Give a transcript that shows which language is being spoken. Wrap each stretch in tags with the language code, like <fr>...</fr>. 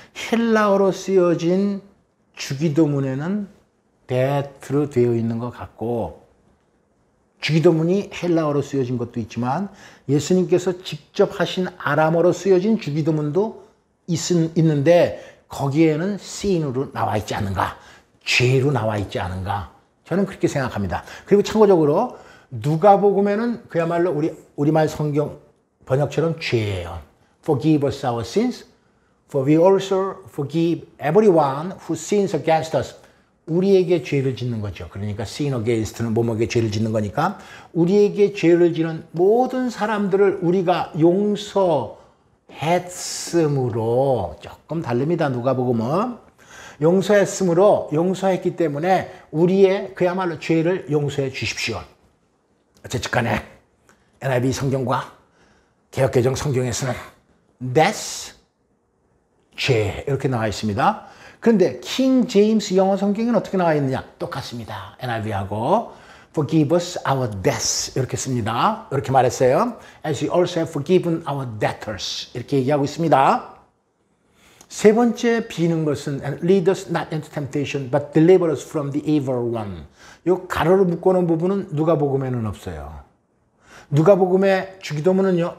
<ko>헬라어로 쓰여진 주기도문에는 death로 되어 있는 것 같고 주기도문이 헬라어로 쓰여진 것도 있지만 예수님께서 직접 하신 아람어로 쓰여진 주기도문도 있는데 거기에는 sin으로 나와 있지 않은가, 죄로 나와 있지 않은가, 저는 그렇게 생각합니다. 그리고 참고적으로 누가복음에는 그야말로 우리말 성경 번역처럼 죄예요.</ko> <en>Forgive us our sins, for we also forgive everyone who sins against us.</en> <ko>우리에게 죄를 짓는 거죠. 그러니까 sin against는 뭐뭐에게 죄를 짓는 거니까 우리에게 죄를 지는 모든 사람들을 우리가 용서했으므로, 조금 다릅니다. 누가복음은 용서했으므로, 용서했기 때문에 우리의 그야말로 죄를 용서해 주십시오. 어쨌든 간에 NIV 성경과 개역개정 성경에서는 that's 죄 이렇게 나와 있습니다. 그런데 킹 제임스 영어 성경에는 어떻게 나와 있느냐? 똑같습니다. NIV하고.</ko> <en>forgive us our debts 이렇게 씁니다.</en> <ko>이렇게 말했어요.</ko> <en>As we also have forgiven our debtors 이렇게 얘기하고 있습니다. 세 번째 비는 것은 and lead us not into temptation but deliver us from the evil one.</en> <ko>이 가로로 묶어놓은 부분은 누가복음에는 없어요. 누가복음의 주기도문은요.</ko>